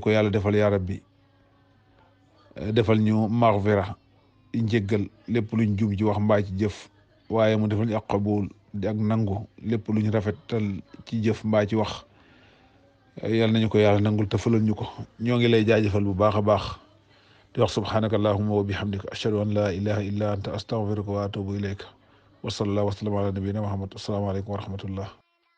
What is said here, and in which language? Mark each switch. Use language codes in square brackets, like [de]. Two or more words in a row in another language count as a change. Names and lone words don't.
[wo] ko yàlla defal [ar] يا ربي [wo] defal ñu maghfira njéggal lépp luñ jum ci wax mbaa ci jëf waaye mu defal ñu ak qabul di ak nangu lépp luñ rafetal ci jëf mbaa ci wax yàlla nañu ko yàlla nangul te fulal ñu ko ñoo ngi lay jaajëfal bu baax a baax di wax [ar] سبحانك اللهم وبحمدك أشهد أن لا إله إلا أنت أستغفرك وأتوب إليك وصلى الله وسلم على نبينا محمد السلام عليكم ورحمة الله